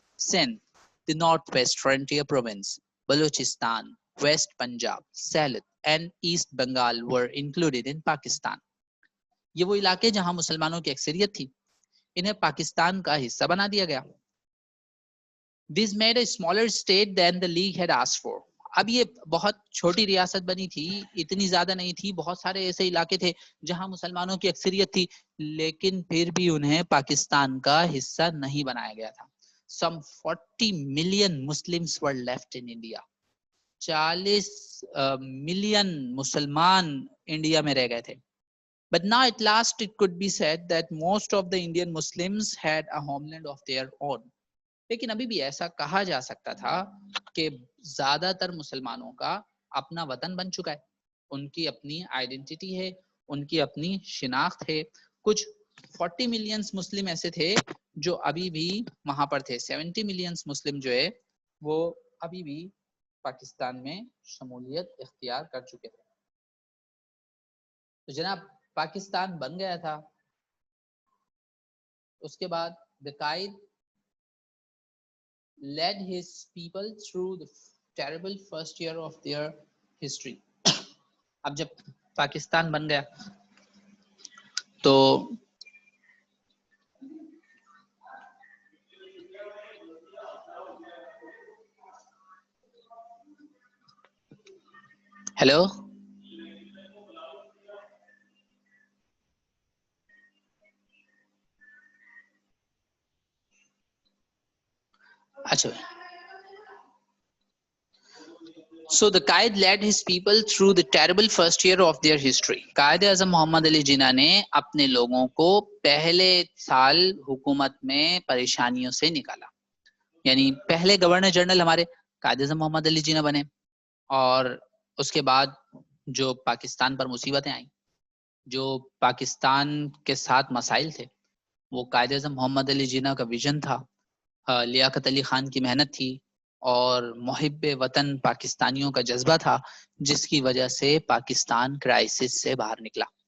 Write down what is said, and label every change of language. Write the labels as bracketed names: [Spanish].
[English] Sindh, the northwest frontier province, Balochistan, West Punjab, Sylhet and East Bengal were included in Pakistan. [Urdu] یہ وہ علاقے جہاں مسلمانوں کی اکثریت تھی, انہیں پاکستان کا حصہ بنا دیا گیا. [English] This made a smaller state than the League had asked for. [Urdu] اب یہ بہت چھوٹی ریاست بنی تھی, اتنی زیادہ نہیں تھی, بہت سارے ایسے علاقے تھے جہاں مسلمانوں کی اکثریت تھی, لیکن پھر بھی انہیں پاکستان کا حصہ نہیں بنایا گیا تھا. [English] Some 40 million Muslims were left in India. [Urdu] 40 million مسلمان انڈیا میں رہ گئے تھے. [English] But now at last it could be said that most of the Indian Muslims had a homeland of their own. [Urdu] لیکن ابھی بھی ایسا کہا جا سکتا تھا کہ زیادہ تر مسلمانوں کا اپنا وطن بن چکا ہے, ان کی اپنی آئیڈینٹی ہے, ان کی اپنی شناخت ہے. کچھ 40 ملینز مسلم ایسے تھے جو ابھی بھی وہاں پر تھے. 70 ملینز مسلم جو ہے وہ ابھی بھی پاکستان میں شمولیت اختیار کر چکے تھے. تو جناب پاکستان بن گیا تھا. اس کے بعد [English] the Quaid led his people through the terrible first year of their history. [Urdu] اب جب پاکستان بن گیا تو ہیلو اچھا. [English] So the Qaid led his people through the terrible first year of their history. [Urdu] Quaid Azam محمد علی جناح نے اپنے لوگوں کو پہلے سال حکومت میں پریشانیوں سے نکالا. یعنی پہلے گورنر جنرل ہمارے قائد اعظم محمد علی جناح بنے, اور اس کے بعد جو پاکستان پر مصیبتیں آئیں, جو پاکستان کے ساتھ مسائل تھے, وہ قائد اعظم محمد علی جناح کا ویژن تھا, لیاقت علی خان کی محنت تھی, اور محب وطن پاکستانیوں کا جذبہ تھا, جس کی وجہ سے پاکستان کرائسس سے باہر نکلا.